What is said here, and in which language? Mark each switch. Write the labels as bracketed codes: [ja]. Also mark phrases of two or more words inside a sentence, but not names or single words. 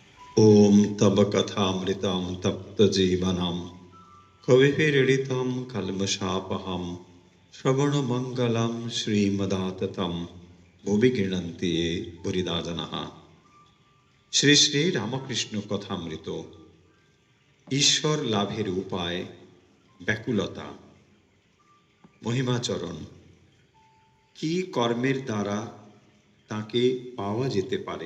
[sa] ॐ तव कथामृतं तप्तजीवनं कविभिरीडितं कल्मषापहं श्रवणमङ्गलं श्रीमदाततं भुवि गृह्णन्ति ये बुरिदा जनाः। [bn] শ্রী শ্রী রামকৃষ্ণ কথামৃত। ঈশ্বর লাভের উপায় ব্যাকুলতা। মহিমাচরণ। কি কর্মের দ্বারা তাকে পাওয়া যেতে পারে?